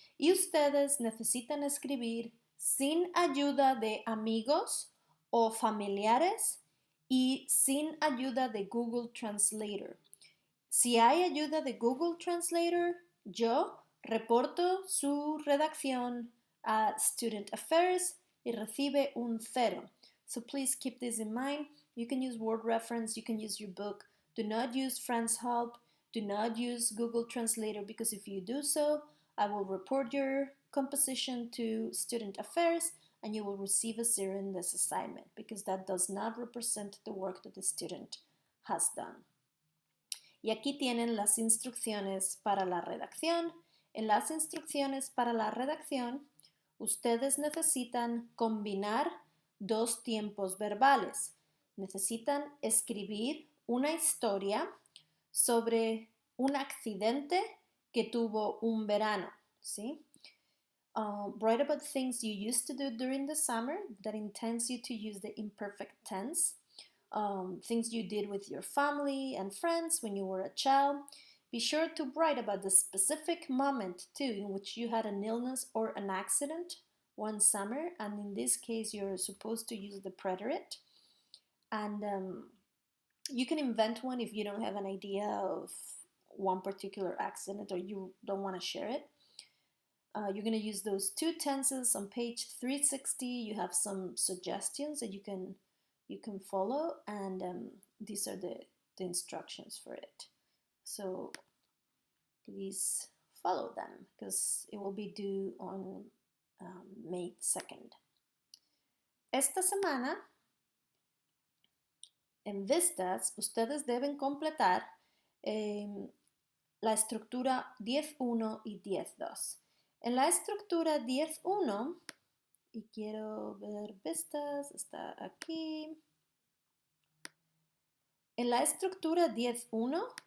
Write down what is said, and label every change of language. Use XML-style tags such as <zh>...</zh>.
<es>Y ustedes necesitan escribir sin ayuda de amigos o familiares y sin ayuda de Google Translator. Si hay ayuda de Google Translator, yo reporto su redacción a Student Affairs y recibe un 0.</es> <en>So please keep this in mind. You can use Word Reference, you can use your book. Do not use Friends Help. Do not use Google Translator because if you do so, I will report your composition to Student Affairs and you will receive a 0 in this assignment because that does not represent the work that the student has done. Y aquí tienen las instrucciones para la redacción. En las instrucciones para la redacción, ustedes necesitan combinar dos tiempos verbales. Necesitan escribir una historia sobre un accidente que tuvo un verano, ¿sí? Write about things you used to do during the summer that intends you to use the imperfect tense. Things you did with your family and friends when you were a child. Be sure to write about the specific moment too in which you had an illness or an accident one summer, and in this case you're supposed to use the preterite. And you can invent one if you don't have an idea of one particular accident or you don't want to share it. You're going to use those two tenses on page 360. You have some suggestions that you can follow, and these are the instructions for it. So please follow them because it will be due on May 2nd.</en> <es>Esta semana, en vistas, ustedes deben completar la estructura 10.1 y 10.2. En la estructura 10.1, y quiero ver vistas, está aquí. En la estructura 10.1,</es>